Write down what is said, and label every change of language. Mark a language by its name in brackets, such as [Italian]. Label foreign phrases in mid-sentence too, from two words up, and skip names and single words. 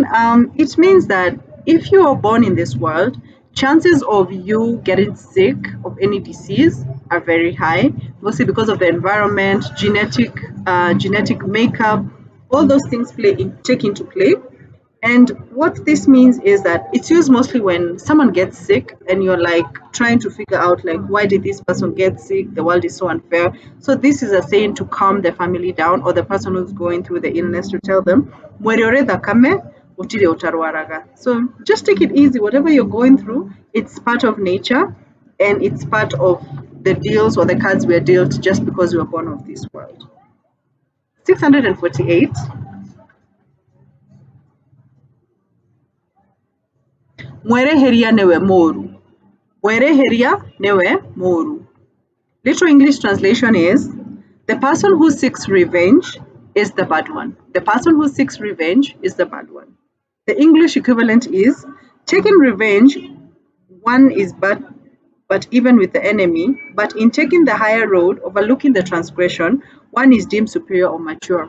[English] It means that if you are born in this world, chances of you getting sick of any disease are very high, mostly because of the environment, genetic makeup, all those things take into play. And what this means is that it's used mostly when someone gets sick and you're like trying to figure out like, why did this person get sick? The world is so unfair. So this is a saying to calm the family down, or the person who's going through the illness, to tell them, [Kikuyu] "Mweriore thakame, utire utarwaraga." [English] So just take it easy. Whatever you're going through, it's part of nature, and it's part of the deals or the cards we are dealt just because we are born of this world. 648. [Kikuyu] Mwereheria newe moru. Mwereheria newe moru. [English] Literal English translation is, the person who seeks revenge is the bad one. The person who seeks revenge is the bad one. The English equivalent is, taking revenge, one is bad, but even with the enemy, but in taking the higher road, overlooking the transgression, one is deemed superior or mature.